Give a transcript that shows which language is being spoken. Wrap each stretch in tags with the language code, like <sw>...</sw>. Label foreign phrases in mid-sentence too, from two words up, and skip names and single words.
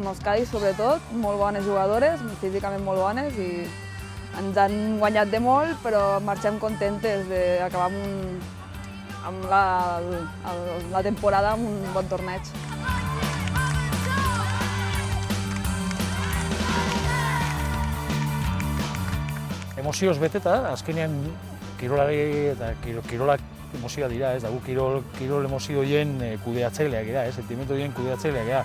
<ca>Euskadi sobretot, molt bones jugadores, físicament molt bones i ens han guanyat de molt, però marxem contentes d'acabar amb la temporada amb un bon torneig.</ca> <eu>Emozioz beteta, azkenean kirolari eta kirolak emozioa dira, ez da, gu kirol emozio horien kudeatzaileak dira, sentimendu horien kudeatzaileak dira.</eu>